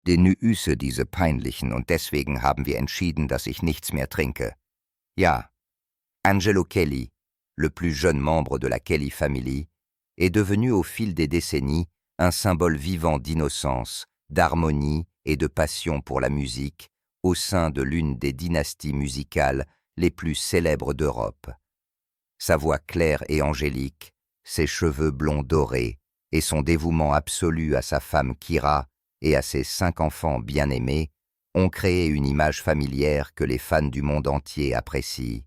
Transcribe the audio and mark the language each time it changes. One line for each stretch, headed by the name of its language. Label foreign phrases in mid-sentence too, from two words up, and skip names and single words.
German: Denüse diese peinlichen und deswegen haben wir entschieden, dass ich nichts mehr trinke.
French: Ja, Angelo Kelly, le plus jeune membre de la Kelly Family, est devenu au fil des décennies un symbole vivant d'innocence, d'harmonie et de passion pour la musique au sein de l'une des dynasties musicales les plus célèbres d'Europe. Sa voix claire et angélique, ses cheveux blonds dorés et son dévouement absolu à sa femme Kira et à ses 5 enfants bien-aimés ont créé une image familière que les fans du monde entier apprécient.